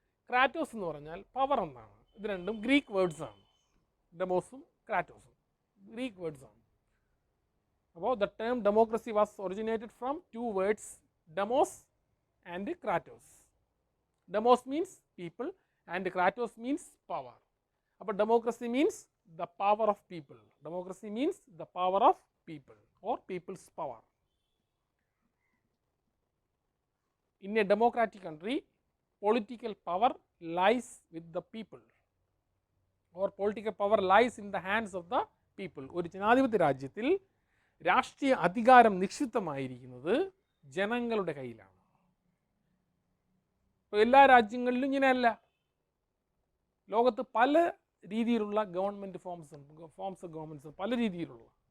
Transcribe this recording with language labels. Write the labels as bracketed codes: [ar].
[ml] Kratos എന്ന് പറഞ്ഞാൽ power എന്നാണ്. ഇത് രണ്ടും ഗ്രീക്ക് വേർഡ്സ് ആണ്. ഡെമോസും ക്രാറ്റോസും ഗ്രീക്ക് വേർഡ്സ് ആണ്. അപ്പോൾ [en] The term democracy was originated from two words demos and kratos. Demos means people and kratos means power. [ml] അപ്പോൾ [en] Democracy means the power of people. Democracy means the power of people or people's power. In a democratic country, political power lies with the people or political power lies in the hands of the people. [ml] ഒരു ജനാധിപത്യ രാജ്യത്തിൽ രാഷ്ട്രീയ അധികാരം നിക്ഷിപ്തമായിരിക്കുന്നത് ജനങ്ങളുടെ കയ്യിലാണ്. ഇപ്പോൾ എല്ലാ രാജ്യങ്ങളിലും ഇങ്ങനെയല്ല. ലോകത്ത് പല രീതിയിലുള്ള ഗവൺമെൻറ് [en] forms of governments [ml] പല രീതിയിലുള്ള.